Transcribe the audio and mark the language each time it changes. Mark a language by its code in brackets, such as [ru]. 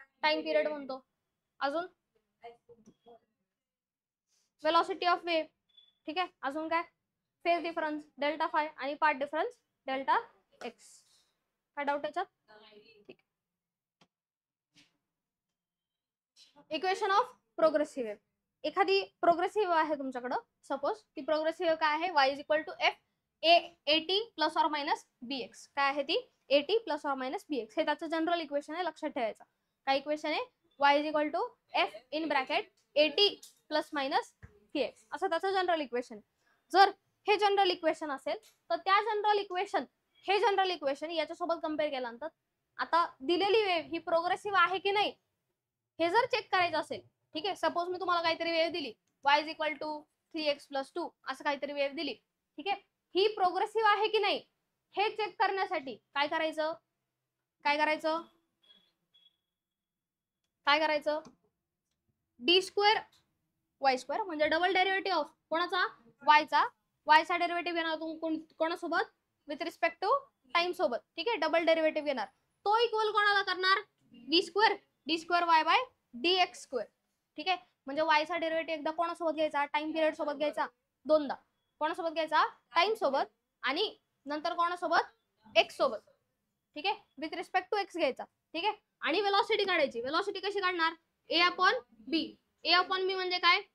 [mr] Time period म्हणतो. अजून velocity of wave. ठीक आहे. अजून काय? फेज डिफरन्स डेल्टा फाय आणि पार्ट डिफरन्स डेल्टा एक्स. काय डाऊट याच्यात? ठीक. Equation of progressive wave. एखादी प्रोग्रेसिव्ह आहे तुमच्याकडं, सपोज ती प्रोग्रेसिव्ह काय आहे? [en] y is equal to f a t plus or minus b x. [mr] काय आहे ती? [en] A t plus or minus b x. [mr] हे त्याचं जनरल इक्वेशन आहे, लक्षात ठेवायचं. काय इक्वेशन आहे? [en] y is equal to f in bracket a t plus minus b x [mr] असं त्याचं जनरल इक्वेशन. जर हे जनरल इक्वेशन असेल तर त्या जनरल इक्वेशन, हे जनरल इक्वेशन याच्यासोबत कम्पेअर केल्यानंतर आता दिलेली वेव ही प्रोग्रेसिव्ह आहे की नाही हे जर चेक करायचं असेल. ठीक आहे. सपोज मी तुम्हाला काहीतरी वेव दिली, y is equal to 3x plus 2 असं काहीतरी वेव दिली. ठीक आहे. ही प्रोग्रेसिव्ह आहे की नाही हे चेक करण्यासाठी काय करायचं? काय करायचं? काय करायचं? डी स्क्वेअर वाय स्क्वेअर म्हणजे डबल डेरिव्हेटिव्ह ऑफ कोणाचा? वायचा. वायचा डेरिव्हेटिव्ह घेणार कोणासोबत? [en] with respect to time [mr] सोबत. ठीक आहे. डबल डेरिव्हेटिव्ह घेणार. तो इक्वल कोणाला करणार? [en] D square d square y by d x square. [mr] ठीक आहे. म्हणजे वायचा डेरिव्हेटिव्ह एकदा कोणासोबत घ्यायचा? टाइम पिरियड सोबत घ्यायचा. दोनदा. कोणासोबत घ्यायचा? टाइम सोबत. आणि नंतर कोणासोबत? एक्स सोबत. ठीक आहे. [en] with respect to x [mr] घ्यायचा. ठीक आहे. आणि वेलॉसिटी काढायची. वेलॉसिटी कशी काढणार? ए अपॉन बी. ए अपॉन बी म्हणजे काय?